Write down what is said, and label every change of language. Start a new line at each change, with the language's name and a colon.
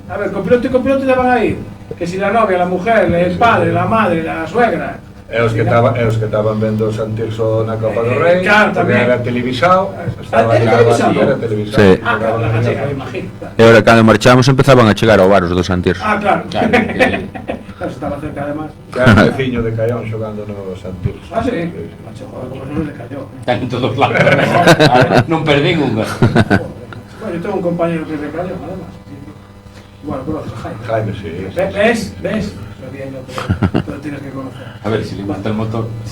Spanish: A ver, copiloto y copiloto ya van a ir. Que si la novia, la mujer, el padre, la madre, la suegra.
Galician: E os que estaban vendo San Tirso na Copa do Rei, claro, tamén. Era televisado, Era televisado? Sí.
Spanish: Claro, la gallega, me imagino.
Galician: E ahora cando marchamos empezaban a chegar ao bar os do Santirso.
Spanish: Claro. Claro, estaba cerca además.
Galician: Era un veciño de Caión xogando no San Tirso. Sí?
Spanish: Macho, joder, como non le cayó.
Galician: Están en todos lados. Non perdín unha.
Spanish: Bueno, yo tengo un compañero que es de Cayón, además. Bueno, conoces a Jaime. Jaime, sí. ¿Ves? Pero tienes que conocer. A ver, si le gusta el motor.